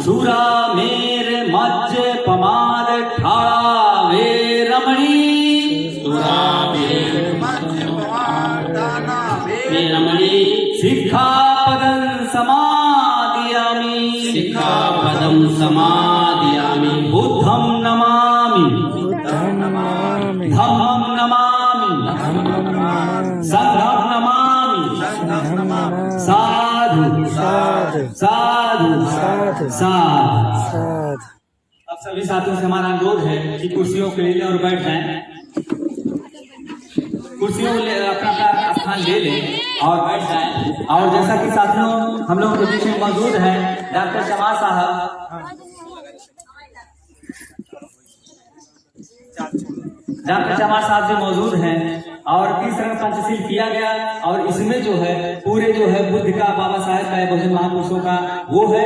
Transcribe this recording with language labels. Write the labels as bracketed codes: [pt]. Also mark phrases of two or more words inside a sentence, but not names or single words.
[pi] सुरामेर मज्ज पमाद ठाड़ा वेरमणि। वेरमणि। सिक्खापदं समादयामि। सिक्खापदं समादयामि। बुद्धं नमामि। नमामि धम्मं नमामि। संघं नमामि। साधु साधु साधु साधु साधु। साधु। [hi] अब सभी साथियों से हमारा अनुरोध है कि कुर्सियों के लिए और बैठ जाएं। कुर्सियों को अपना अपना स्थान ले लें और बैठ जाएं। और जैसा कि साथियों हम लोग के बीच में मौजूद हैं डॉक्टर शमा साहब। डॉक्टर शमा साहब जो मौजूद हैं और तीसरा पंचशील किया गया, और इसमें जो है पूरे जो है बुद्ध का, बाबा साहेब का, बहुजन महापुरुषों का वो है।